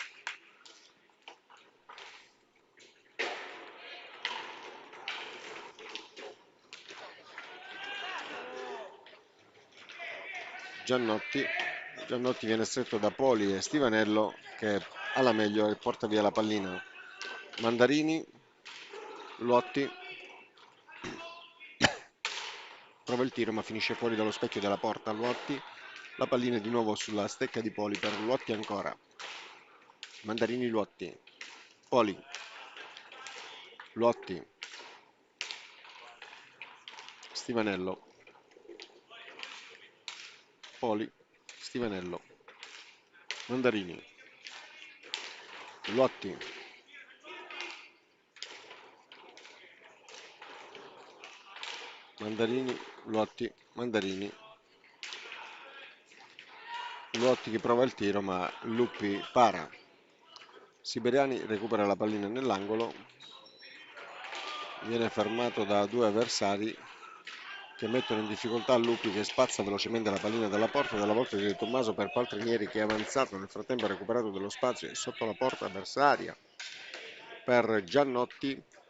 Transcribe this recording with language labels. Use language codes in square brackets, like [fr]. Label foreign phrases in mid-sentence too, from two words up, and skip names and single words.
[it] Giannotti, Giannotti viene stretto da Poli e Stivanello che alla meglio e porta via la pallina. Mandarini, Luotti, prova il tiro ma finisce fuori dallo specchio della porta. Luotti, la pallina è di nuovo sulla stecca di Poli per Luotti ancora. Mandarini, Luotti, Poli, Luotti, Stivanello, Poli, Stivanello, Mandarini, Luotti, Mandarini, Luotti, Mandarini, Luotti che prova il tiro ma Lupi para. Siberiani recupera la pallina nell'angolo, viene fermato da due avversari che mettono in difficoltà Lupi che spazza velocemente la pallina dalla porta dalla volta di De Tommaso per Paltrinieri che è avanzato, nel frattempo ha recuperato dello spazio e sotto la porta avversaria per Giannotti,